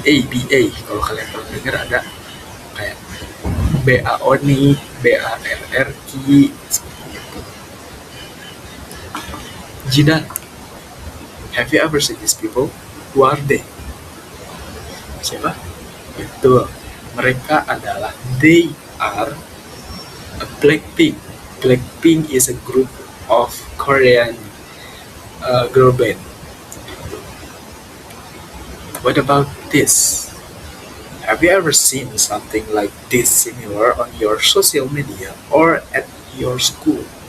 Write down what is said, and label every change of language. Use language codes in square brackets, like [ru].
[id] BA kalau kalian pernah dengar ada kayak BAO nih, BARRQ seperti itu. [en] Jidan, have you ever seen these people? Who are they? [id] Siapa? Betul. Mereka adalah [en] they are a Blackpink. Blackpink is a group of Korean girl band. What about this? Have you ever seen something like this similar on your social media or at your school?